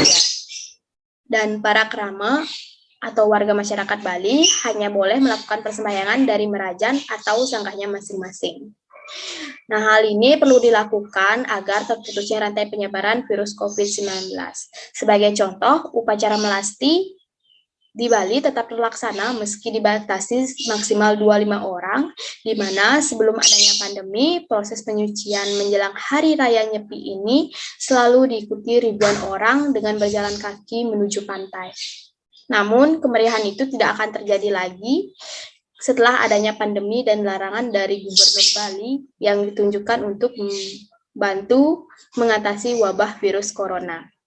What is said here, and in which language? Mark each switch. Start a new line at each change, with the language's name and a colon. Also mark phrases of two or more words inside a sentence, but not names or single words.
Indonesian: Dan para krama atau warga masyarakat Bali hanya boleh melakukan persembahyangan dari merajan atau sangkahnya masing-masing. Nah, hal ini perlu dilakukan agar terputusnya rantai penyebaran virus COVID-19. Sebagai contoh, upacara melasti di Bali tetap terlaksana meski dibatasi maksimal 25 orang, di mana sebelum adanya pandemi, proses penyucian menjelang Hari Raya Nyepi ini selalu diikuti ribuan orang dengan berjalan kaki menuju pantai. Namun, kemeriahan itu tidak akan terjadi lagi setelah adanya pandemi dan larangan dari Gubernur Bali yang ditunjukkan untuk membantu mengatasi wabah virus corona.